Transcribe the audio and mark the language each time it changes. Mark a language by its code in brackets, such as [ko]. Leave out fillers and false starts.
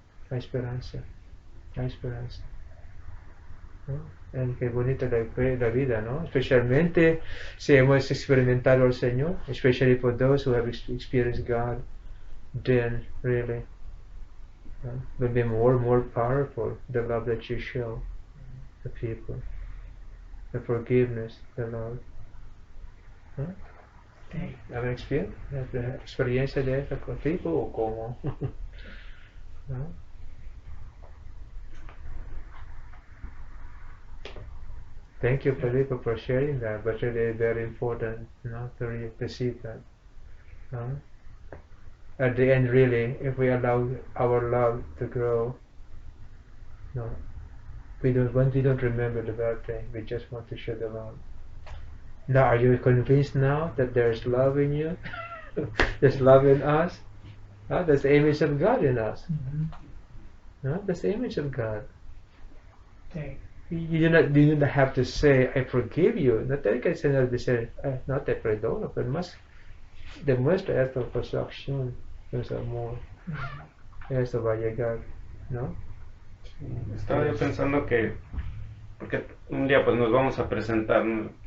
[es] Hay esperanza, hay esperanza, ¿no? Y qué bonita la vida, ¿no? Especialmente si hemos experimentado al Señor, [en] especially for those who have experienced God, then really will be more powerful, the love that you show the people, the forgiveness, the love. [es] ¿No? Sí. ¿Have experiencia de esta contigo o cómo? ¿No? [en] Thank you, Felipe, for sharing that, but really very important, to receive that. At the end, really, if we allow our love to grow, no, we don't remember the bad thing. We just want to show the love. Now, are you convinced now that there's love in you? There's love in us? There's the image of God in us. That's the image of God. [es] Sí. [en] You do not have to say, I forgive you. [es] No te hay que decir, no te perdono, pero más demuestra esta perfección, es amor. Eso va a llegar, ¿no? Estaba yo pensando que, porque un día pues nos vamos a presentar, ¿no?